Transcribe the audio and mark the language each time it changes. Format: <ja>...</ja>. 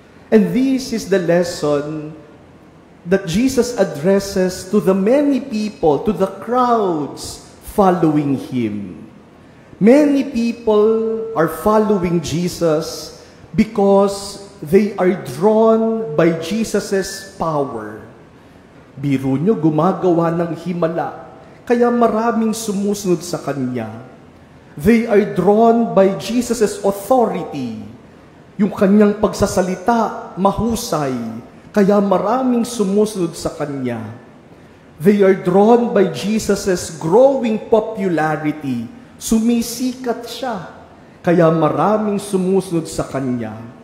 <en>And this is the lesson that Jesus addresses to the many people, to the crowds following Him. Many people are following Jesus because they are drawn by Jesus' power.</en> <tl>Biro nyo, gumagawa ng himala, kaya maraming sumusunod sa Kanya.</tl> <en>They are drawn by Jesus' authority.</en> <tl>Yung Kanyang pagsasalita, mahusay, kaya maraming sumusunod sa Kanya.</tl> <en>They are drawn by Jesus' growing popularity.</en> <tl>Sumisikat siya, kaya maraming sumusunod sa Kanya.</tl>